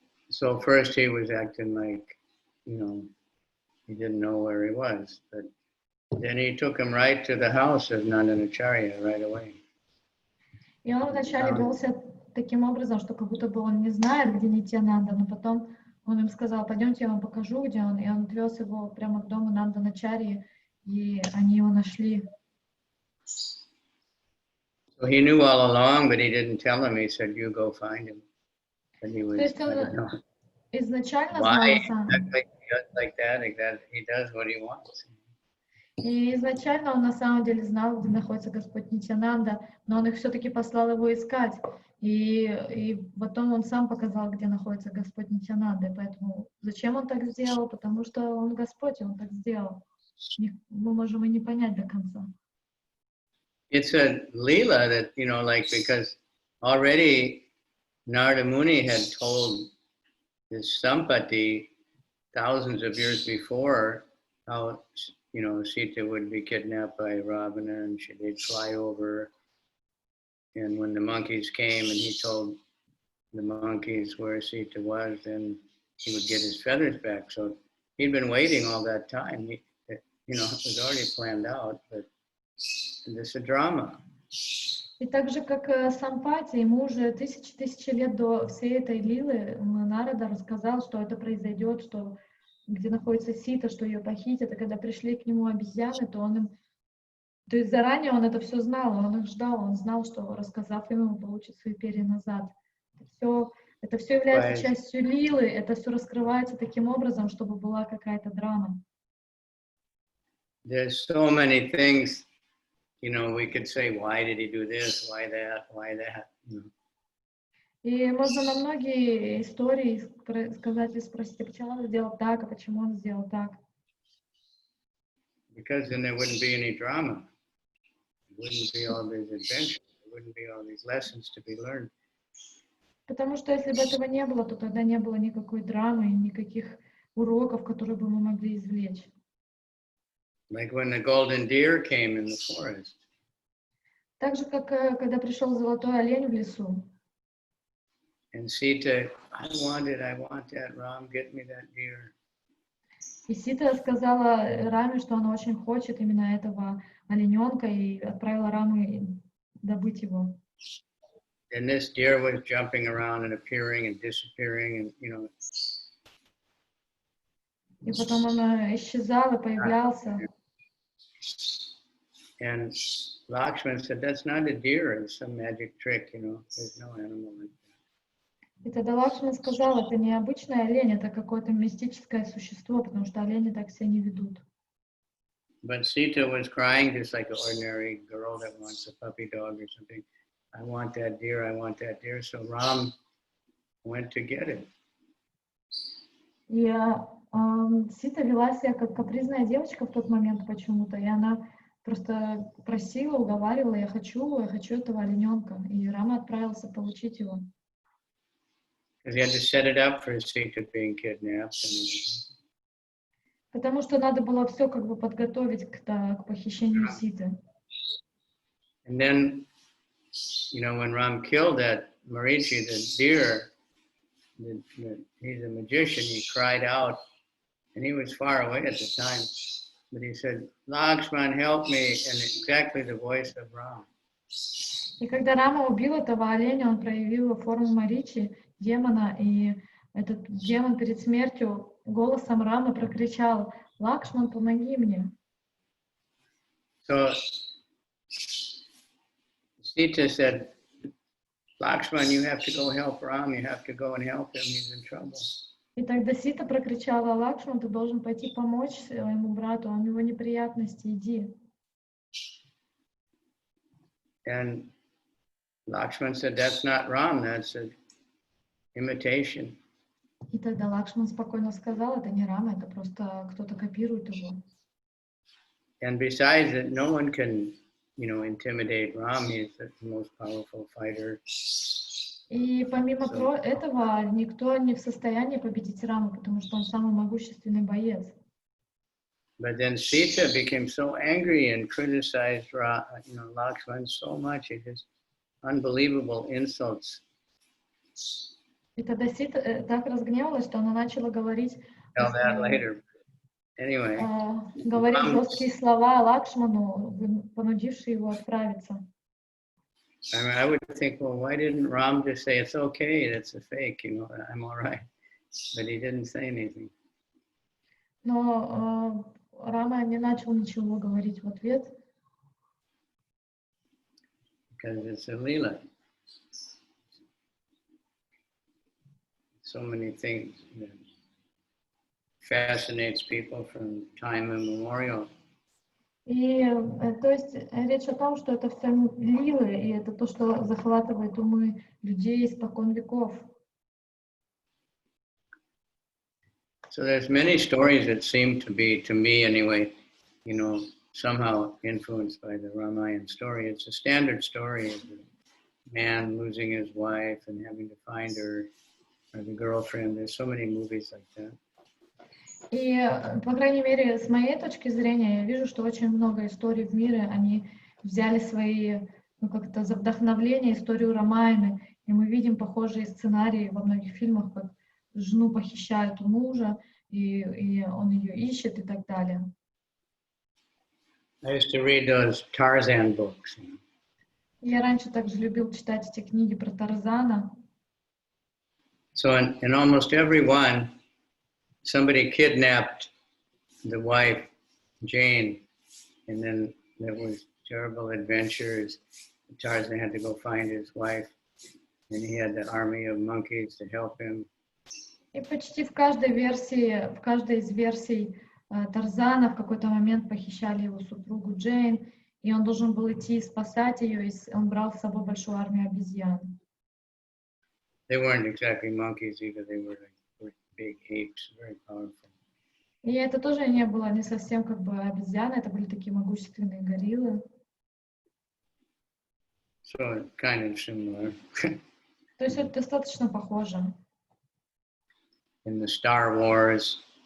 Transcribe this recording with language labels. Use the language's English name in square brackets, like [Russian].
[English] So first he was acting like, he didn't know where he was, but then he took him right to the house of Nandanacharya right away. [Russian] И он вначале вел себя таким образом, что как будто бы он не знает, где Нитьянанда, но потом он им сказал, пойдемте, я вам покажу, где он. И он отвез его прямо к дому Нанданачарьи, и они его нашли. [English] So he knew all along, but he didn't tell him. He said, you go find him. But he was, [Russian] То есть [English] I [Russian] он [English] don't know [Russian] изначально [English] why [Russian] знал сам. [English] exactly like that. He does what he wants. [Russian] И изначально он на самом деле знал, где находится Господь Нитьянанда, но он их все-таки послал его искать. И потом он сам показал, где находится Господь Нитьянанда. Поэтому зачем он так сделал? Потому что он Господь, и он так сделал. Мы можем и не понять до конца. [English] It's a Leela that, because already Narada Muni had told this Sampati thousands of years before how, Sita would be kidnapped by Ravana and they'd fly over. And when the monkeys came and he told the monkeys where Sita was, then he would get his feathers back. So he'd been waiting all that time. It was already planned out, but this is a drama. [Russian] И так же, как Сампати, ему уже тысячи лет до всей этой лилы Нарада рассказал, что это произойдет, что где находится Сита, что ее похитят, и когда пришли к нему обезьяны, то есть заранее он это все знал, он их ждал, он знал, что рассказав им, он получит свои перья назад. Это все является частью лилы, это все раскрывается таким образом, чтобы была какая-то драма. [English] There's so many things, we could say, why did he do this, why that, why that. [Russian] И можно на многие истории сказать и спросить, почему он сделал так, а почему он сделал так. [English] Because then there wouldn't be any drama. There wouldn't be all these adventures. There wouldn't be all these lessons to be learned. [Russian] Потому что если бы этого не было, то тогда не было никакой драмы, никаких уроков, которые бы мы могли извлечь. [English] Like when the golden deer came in the forest. [Russian] Так же, как когда пришел золотой олень в лесу. [English] And Sita, I want that, Ram, get me that deer. [Russian] И Сита сказала Раме, что она очень хочет именно этого олененка, и отправила Раму добыть его. [English] And this deer was jumping around and appearing and disappearing, and you know. [Russian] И потом он исчезал и появлялся. [English] And Lakshman said, "That's not a deer. It's some magic trick, you know. There's no animal like that." [Russian] И тогда Лакшман сказал, это не обычный олень, это какое-то мистическое существо, потому что олени так себя не ведут. [English] But Sita was crying just like an ordinary girl that wants a puppy dog or something. I want that deer, I want that deer. So Ram went to get it. [Russian] И Сита вела себя как капризная девочка в тот момент почему-то, и она просто просила, уговаривала, я хочу этого олененка. И Рама отправился получить его. [English] Because he had to set it up for Sita being kidnapped. [Russian] Потому что надо было все как бы подготовить к похищению Ситы. [English] And then, you know, when Ram killed that Marichi, the deer, he's a magician, he cried out, and he was far away at the time, but he said, Lakshman, help me, and exactly the voice of Ram. [Russian] И когда Рама убил этого оленя, он проявил форму Маричи, демона, и этот демон перед смертью голосом Рамы прокричал: «Лакшман, помоги мне!» [English] So Sita said, Lakshman, you have to go help Ram, you have to go and help him, he's in trouble. [Russian] И тогда Сита прокричала: «Лакшман, ты должен пойти помочь своему брату, у него неприятности, иди». [English] And Lakshman said, that's not Ram, that's an imitation. [Russian] И тогда Лакшман спокойно сказал: «Это не Рама, это просто кто-то копирует его». [English] And besides that, no one can, you know, intimidate Ram, he's the most powerful fighter. [Russian] И помимо этого, никто не в состоянии победить Раму, потому что он самый могущественный боец. [English] But then Sita became so angry and criticized, you know, Lakshman so much, it just unbelievable insults. [Russian] И тогда Сита так разгневалась, что она начала говорить, [English] Tell that later. Anyway. [Russian] говорить жесткие слова Лакшману, понудившие его отправиться. [English] I mean, I would think, well, why didn't Ram just say, it's okay, that's a fake, you know, I'm all right. But he didn't say anything. [Russian] Но Рама не начал ничего говорить в ответ. [English] Because it's a lila. So many things that fascinates people from time immemorial. [Russian] И то есть речь о том, что это все лилы, и это то, что захватывает умы людей испокон веков. [English] So there's many stories that seem to be, to me anyway, you know, somehow influenced by the Ramayana story. It's a standard story of the man losing his wife and having to find her, or the girlfriend. There's so many movies like that. [Russian] И, по крайней мере, с моей точки зрения, я вижу, что очень много историй в мире, они взяли свои, ну, как-то за вдохновление историю Рамайны, и мы видим похожие сценарии во многих фильмах, как жену похищают у мужа, и он ее ищет и так далее. [English] I used to read those Tarzan books. [Russian] Я раньше также любил читать эти книги про Тарзана. [English] So in almost every one, somebody kidnapped the wife, Jane, and then there was terrible adventures. Tarzan had to go find his wife, and he had the army of monkeys to help him. [Russian] И почти в каждой из версий Тарзана в какой-то момент похищали его супругу Джейн, и он должен был идти спасать ее, и он брал с собой большую армию обезьян. [English] They weren't exactly monkeys either, they were like big apes, very powerful. [Russian] И это тоже не было не совсем как бы обезьяны, это были такие могущественные гориллы. [English] So kind of similar. [Russian] То есть это достаточно похоже. [English] In the Star Wars,